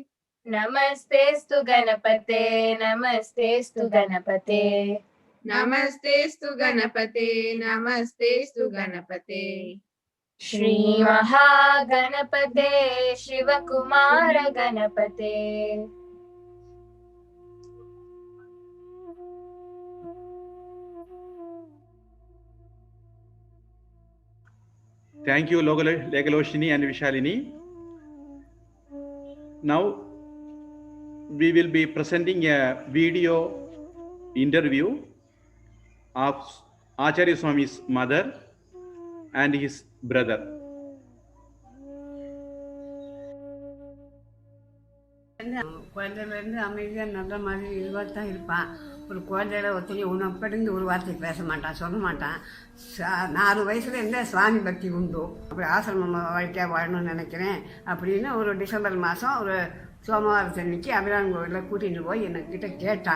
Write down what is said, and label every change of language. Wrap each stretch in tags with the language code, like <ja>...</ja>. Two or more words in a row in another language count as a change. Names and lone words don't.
<sa>Namastestu Ganapate Namastestu Ganapate Namastestu Ganapate Namastestu Ganapate Shri Mahaganapate Shivakumara Ganapate</sa> <en>Thank you, Legaloshini and Vishalini. Now, we will be presenting a video interview of Acharya Swami's mother and his brother.</en> <ta>குழந்தையிலேருந்து அமைதியாக நல்ல மாதிரி இதுவாக தான் இருப்பான். ஒரு குழந்தையில ஒருத்தனி உணப்படிந்து ஒரு வார்த்தை பேச மாட்டான், சொல்ல மாட்டான். 4 வயசுலேருந்தே சுவாமி பக்தி உண்டு. அப்படி ஆசிரம வாழ்க்கையாக வாழணும்னு நினைக்கிறேன் அப்படின்னு ஒரு டிசம்பர் மாதம் ஒரு சோமவாரத்தன்னைக்கு அபிராமி கோவிலில் கூட்டிகிட்டு போய் என்கிட்ட கேட்டான்.</ta>